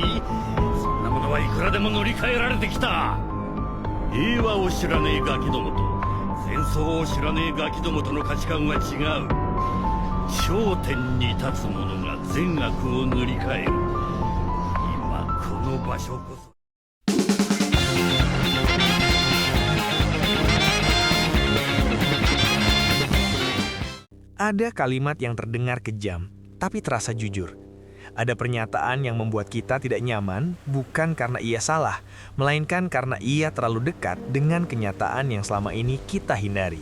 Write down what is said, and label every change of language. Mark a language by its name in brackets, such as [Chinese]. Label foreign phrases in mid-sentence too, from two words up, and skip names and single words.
[Japanese] そんなものはいくらでも乗り換えられてきた。平和を知らねえガキどもと戦争を知らねえガキどもとの価値観は違う。頂点に立つ者が善悪を塗り替える。今この場所こそ。 [Indonesian] Ada kalimat yang terdengar kejam, tapi terasa jujur. Ada pernyataan yang membuat kita tidak nyaman, bukan karena ia salah, melainkan karena ia terlalu dekat dengan kenyataan yang selama ini kita hindari.